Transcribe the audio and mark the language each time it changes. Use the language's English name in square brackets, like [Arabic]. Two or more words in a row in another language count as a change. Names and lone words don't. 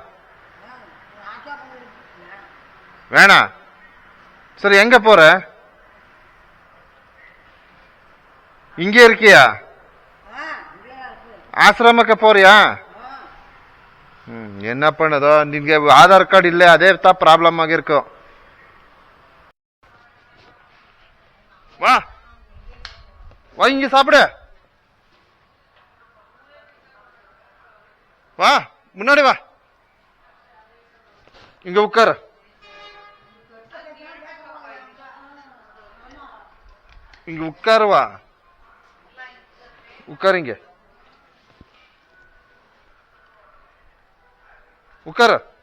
[Tamil] வேணாம். சரி, எங்க போற? இங்கே இருக்கியா? ஆசிரமಕ್ಕೆ போறியா? என்ன பண்ணதோ, [Kannada] ನಿನ್ಗೆ ಆಧಾರ್ ಕಾರ್ಡ್ ಇಲ್ಲೇ, ಅದೇ ಪ್ರಾಬ್ಲಮ್ ಆಗಿರ್ಕೋ. [Tamil] வா வா, இங்க சாப்பிடு. வா, முன்னாடி வா, இங்க உட்காரு. இங்க உட்காரு, வா உட்காருங்க, உட்காரு.